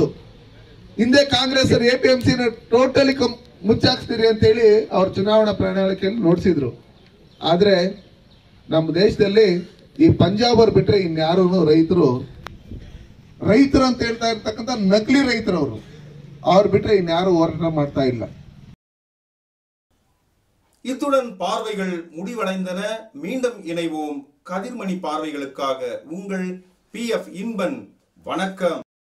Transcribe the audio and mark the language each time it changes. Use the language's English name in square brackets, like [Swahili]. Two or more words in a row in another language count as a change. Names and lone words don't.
[Kannada] ಹಿಂದೆ ಕಾಂಗ್ರೆಸ್ ಎಪಿಎಂಸಿ ಟೋಟಲಿ ಮುಚ್ಚಾಕ್ಸ್ತೀರಿ ಅಂತೇಳಿ ಅವ್ರ ಚುನಾವಣಾ ಪ್ರಣಾಳಿಕೆಯಲ್ಲಿ ನೋಡಿಸಿದ್ರು. ಆದ್ರೆ ನಮ್ಮ ದೇಶದಲ್ಲಿ ಈ ಪಂಜಾಬ್ ಅವ್ರು ಬಿಟ್ರೆ ಇನ್ಯಾರು ರೈತರು ಅಂತ ಹೇಳ್ತಾ ಇರ್ತಕ್ಕಂಥ ನಕಲಿ ರೈತರವರು, ಅವ್ರು ಬಿಟ್ರೆ ಇನ್ಯಾರು ಹೋರಾಟ ಮಾಡ್ತಾ ಇಲ್ಲ. [Tamil] இத்துடன் பார்வைகள் முடிவடைந்தன. மீண்டும் இணைவோம். கதிர்மணி பார்வைகளுக்காக உங்கள் PF இன்பன். வணக்கம்.